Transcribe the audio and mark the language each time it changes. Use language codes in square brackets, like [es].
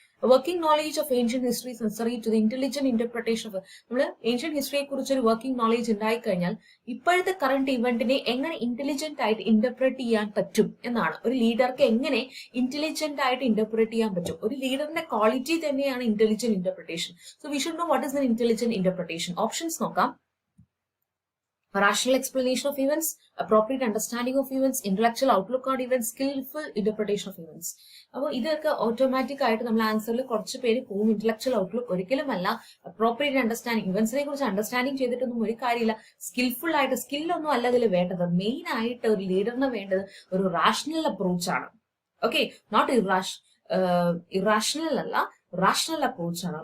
[en] A working knowledge of ancient history is necessary to the intelligent interpretation of [ml] നമ്മൾ ancient ഹിസ്റ്ററിയെ കുറിച്ച് ഒരു working knowledge ഉണ്ടായി കഴിഞ്ഞാൽ ഇപ്പോഴത്തെ കറണ്ട് ഇവന്റിനെ എങ്ങനെ ഇന്റലിജന്റ് ആയിട്ട് ഇന്റർപ്രറ്റ് ചെയ്യാൻ പറ്റും എന്നാണ്. ഒരു ലീഡർക്ക് എങ്ങനെ ഇന്റലിജന്റ് ആയിട്ട് ഇന്റർപ്രറ്റ് ചെയ്യാൻ പറ്റും. ഒരു ലീഡറിന്റെ ക്വാളിറ്റി തന്നെയാണ് intelligent interpretation. [en] So we should know what is the intelligent interpretation. [ml] Options നോക്കാം. [en] Rational explanation of events, appropriate understanding of events, intellectual outlook on events, skillful interpretation of events. [ml] അപ്പോൾ ഇതൊക്കെ automatic ആയിട്ട് നമ്മൾ ആൻസറിൽ കുറച്ച് പേര് പോകും. ഇന്റലക്ച്വൽ ഔട്ട്ലുക്ക് ഒരിക്കലുമല്ല. Appropriate understanding, ഇവന്റ്സിനെ കുറിച്ച് അണ്ടർസ്റ്റാൻഡിങ് ചെയ്തിട്ടൊന്നും ഒരു കാര്യമില്ല. സ്കിൽഫുൾ ആയിട്ട്, സ്കില്ലൊന്നും അല്ല ഇതിൽ വേണ്ടത്. മെയിൻ ആയിട്ട് ഒരു ലീഡറിന് വേണ്ടത് ഒരു റാഷണൽ അപ്രോച്ച് ആണ്. ഓക്കെ, നോട്ട് ഇറാഷണൽ അല്ല, റാഷണൽ അപ്രോച്ച് ആണ്.